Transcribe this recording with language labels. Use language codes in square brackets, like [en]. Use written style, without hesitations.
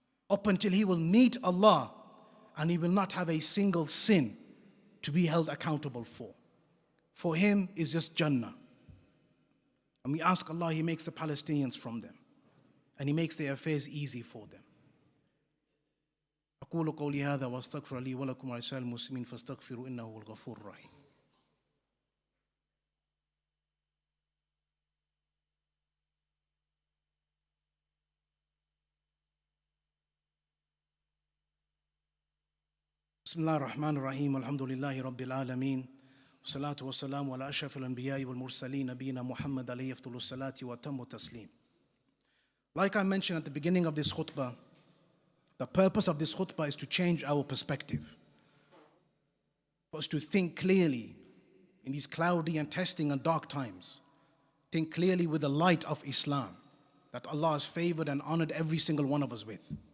[en] Up until he will meet Allah and he will not have a single sin to be held accountable for. For him is just Jannah. And we ask Allah, He makes the Palestinians from them. And He makes their affairs easy for them. [ar] أقول قولي هذا واستغفر لي ولكم ولسائر المسلمين فاستغفروا إنه هو الغفور الرحيم. بسم الله الرحمن الرحيم الحمد لله رب العالمين والصلاة والسلام على أشرف الأنبياء والمرسلين نبينا محمد عليه أفضل الصلاة وأتم التسليم. [en] Like I mentioned at the beginning of this khutbah, the purpose of this khutbah is to change our perspective, for us to think clearly in these cloudy and testing and dark times. Think clearly with the light of Islam that Allah has favored and honored every single one of us with.